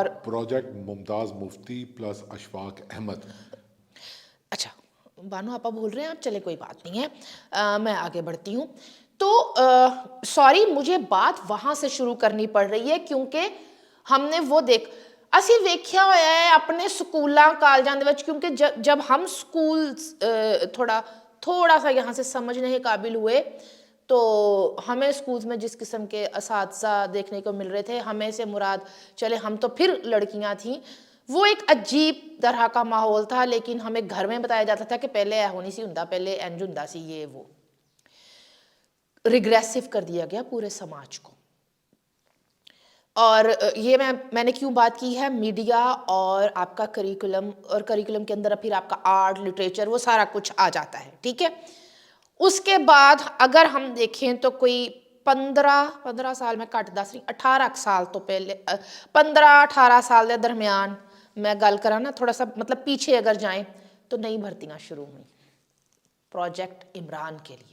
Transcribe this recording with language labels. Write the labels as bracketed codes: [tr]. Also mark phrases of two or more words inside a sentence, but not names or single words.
[ur] پروجیکٹ ممتاز مفتی پلس اشفاق احمد. اچھا بانو آپا بول رہے ہیں آپ، چلے کوئی بات نہیں ہے، میں آگے بڑھتی ہوں. تو سوری، مجھے بات وہاں سے شروع کرنی پڑ رہی ہے کیونکہ ہم نے وہ [pa] اسی ویکھیا ہوا ہے اپنے سکولاں کالجاں دے وچ، [ur] کیونکہ جب ہم سکول تھوڑا سا یہاں سے سمجھنے کے قابل ہوئے تو ہمیں سکولز میں جس قسم کے اساتذہ دیکھنے کو مل رہے تھے، ہمیں سے مراد چلے ہم تو پھر لڑکیاں تھیں، وہ ایک عجیب طرح کا ماحول تھا. لیکن ہمیں گھر میں بتایا جاتا تھا کہ [pa] پہلے اے ہونی سی ہوندا، پہلے انج ہوندا سی، [ur] یہ وہ ریگریسو کر دیا گیا پورے سماج کو. اور یہ میں نے کیوں بات کی ہے، میڈیا اور آپ کا کریکولم، اور کریکولم کے اندر پھر آپ کا آرٹ، لٹریچر، وہ سارا کچھ آ جاتا ہے، ٹھیک ہے. اس کے بعد اگر ہم دیکھیں تو کوئی 15 سال میں کٹ 10 نہیں 18 سال تو پہلے، 15-18 سال کے درمیان میں [pa] گل کراں نا، [ur] تھوڑا سا مطلب پیچھے اگر جائیں تو نئی بھرتیاں شروع ہوئیں پروجیکٹ عمران کے لیے.